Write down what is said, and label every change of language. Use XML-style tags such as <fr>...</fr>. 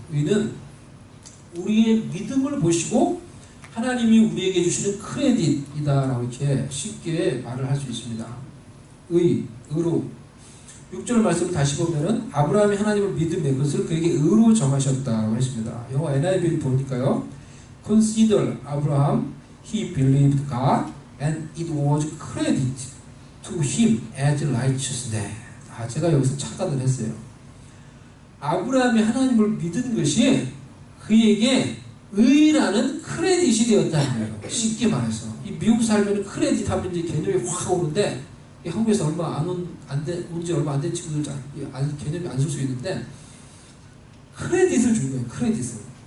<ko>의는 우리의 믿음을 보시고 하나님이 우리에게 주시는 크레딧이다라고 이렇게 쉽게 말을 할 수 있습니다. 의로 6절 말씀을 다시 보면은 아브라함이 하나님을 믿음에 그것을 그에게 의로 정하셨다고 했습니다. 영어 NIV를 보니까요.</ko> <en>Consider Abraham, he believed God, and it was credited to him as righteousness.</en> <ko>제가 여기서 착각을 했어요. 아브라함이 하나님을 믿은 것이 그에게 의라는 크레딧이 되었다는 거예요. 쉽게 말해서. 이 미국 살면 크레딧 하면 이제 개념이 확 오는데 한국에서 얼마 온지 얼마 안 된 친구들 개념이 안 쓸 수 있는데 크레딧을 준 거예요. 크레딧을.</ko>